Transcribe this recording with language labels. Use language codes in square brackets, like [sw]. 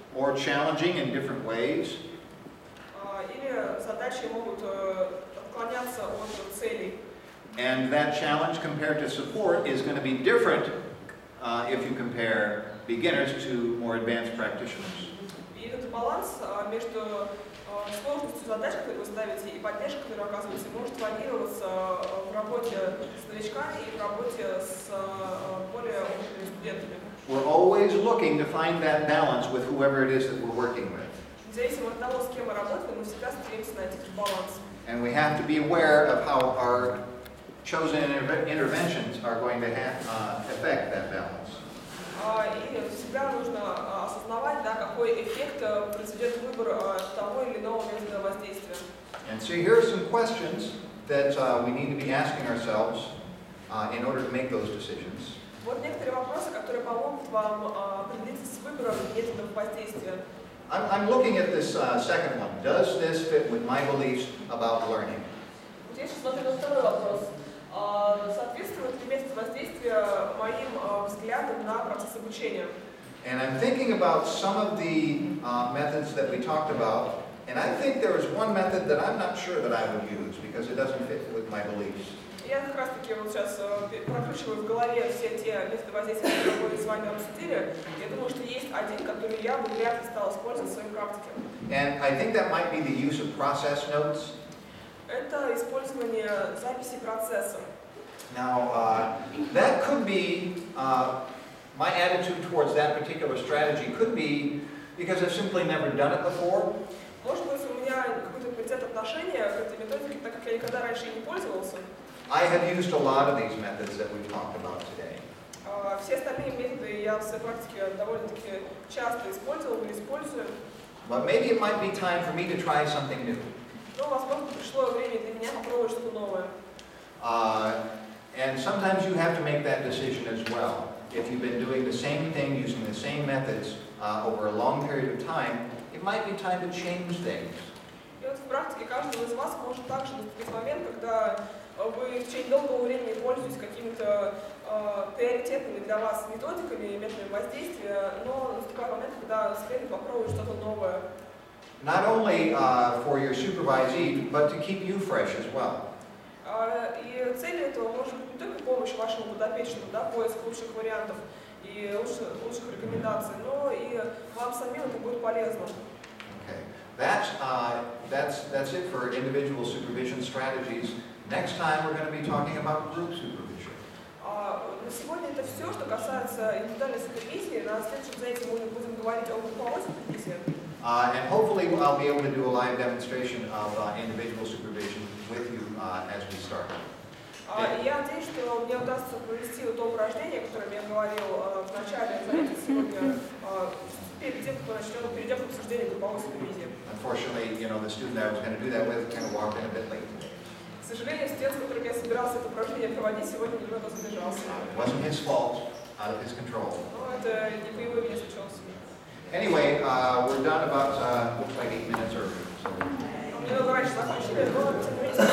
[en] Or challenging in different ways. [ru] Или задачи могут отклоняться от целей. [en] And that challenge compared to support is going to be different if you compare beginners to more advanced practitioners. [ru] И этот баланс между сложностью задач, которые вы ставите, и поддержкой, которую оказываете, может варьироваться в работе с новичками и в работе с более опытными студентами. [en] We're always looking to find that balance with whoever it is that we're working with. [ru] Независимо от того, с кем мы работаем, мы всегда стремимся найти этот баланс. [en] And we have to be aware of how our chosen interventions are going to affect that balance. [ru] И всегда нужно осознавать, какой эффект произведет выбор того или иного метода воздействия. [en] And so here are some questions that we need to be asking ourselves in order to make those decisions. [ru] Вот некоторые вопросы, которые помогут вам определиться с выбором методов воздействия. [en] I'm looking at this second one. Does this fit with my beliefs about learning? [ru] Вот я сейчас смотрю на второй вопрос. Соответствует ли метод воздействия моим взглядам на процесс обучения? [en] And I'm thinking about some of the methods that we talked about, and I think there is one method that I'm not sure that I would use because it doesn't fit with my beliefs. [ru] Я как раз таки вот сейчас прокручиваю в голове все те методы воздействия, которые мы с вами обсудили. Я думаю, что есть один, который я бы вряд ли стала использовать в своей практике. [en] And I think that might be the use of process notes. [ru] Это использование записи процесса. [en] Now, that could be, my attitude towards that particular strategy could be because I've simply never done it before. [ru] Может быть, у меня какой-то приоритет отношения к этой методике, так как я никогда раньше не пользовался. [en] I have used a lot of these methods that we've talked about today. [ru] Все остальные методы я в своей практике довольно-таки часто использовал или использую. [en] But maybe it might be time for me to try something new. [ru] Но, возможно, пришло время для меня попробовать что-то новое. [en] And sometimes you have to make that decision as well. If you've been doing the same thing, using the same methods over a long period of time, it might be time to change things. [ru] И вот в практике каждого из вас может также наступить момент, когда вы в течение долгого времени пользуетесь какими-то приоритетными для вас методиками и методами воздействия, но наступает момент, когда следует попробовать что-то новое. [en] Not only for your supervisee, but to keep you fresh as well. [ru] И целью этого может быть не только помощь вашему подопечному, поиск лучших вариантов, и лучших рекомендаций, но и вам самим это будет полезно. [en] Okay. That's it for individual supervision strategies. Next time we're going to be talking about group supervision. [ru] На сегодня это все, что касается индивидуальной супервизии. На следующем занятии мы будем говорить о групповой супервизии. [en] And hopefully I'll be able to do a live demonstration of individual supervision with you as we start. [ru] И я надеюсь, что мне удастся провести то упражнение, о котором я говорил в начале занятия сегодня, перед тем, как мы перейдем к обсуждению групповой супервизии. [en] Unfortunately, the student I was going to do that with kind of walked in a bit late today. [ru] К сожалению, студент, с которым я собирался это упражнение проводить, сегодня немного задержался. [en] It wasn't his fault, out of his control. [ru] Но это не по его вине случилось. [en] Anyway, we're done about, looks like 8 minutes early. So. [ru] Мне раньше закончили, но тем не